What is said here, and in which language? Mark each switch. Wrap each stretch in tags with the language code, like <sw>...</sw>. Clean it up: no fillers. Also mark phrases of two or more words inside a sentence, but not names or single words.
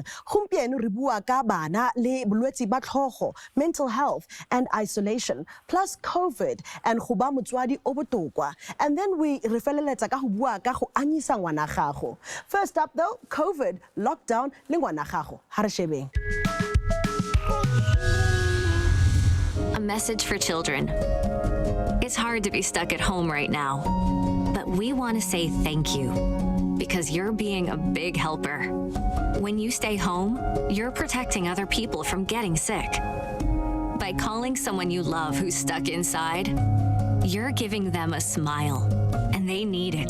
<tn>Gompieno re bua ka bana le bolwetse ba tlhogo,</tn> <en>mental health and isolation, plus COVID and</en> <tn>go ba motswadi o botokwa.</tn> <en>And then we</en> <tn>re feleletsa ka go bua ka go anyisa ngwana gago.</tn> <en>First up though, COVID, lockdown</en> <tn>le ngwana gago. Ha re shebeng.</tn> <en>A message for children. It's hard to be stuck at home right now, but we want to say thank you because you're being a big helper. When you stay home, you're protecting other people from getting sick. By calling someone you love who's stuck inside, you're giving them a smile, and they need it.</en>